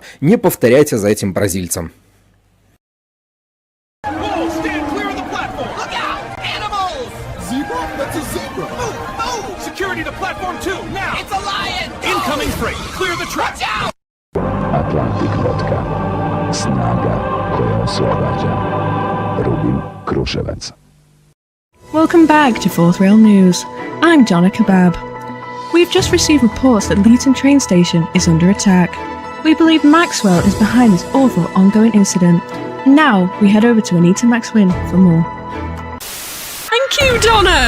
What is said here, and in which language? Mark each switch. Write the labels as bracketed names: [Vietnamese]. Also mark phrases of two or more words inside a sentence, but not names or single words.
[Russian] Не повторяйте за этим бразильцем. Atlantic Vodka. [Serbian] Snaga koja oslobađa. Rubin Kruševac. [English] Welcome back to Fourth Rail News. I'm Donna Kebab. We've just received reports that Leeton train station is under attack. We believe Maxwell is behind this awful ongoing incident. Now we head over to Anita Maxwin for more. Thank you, Donna!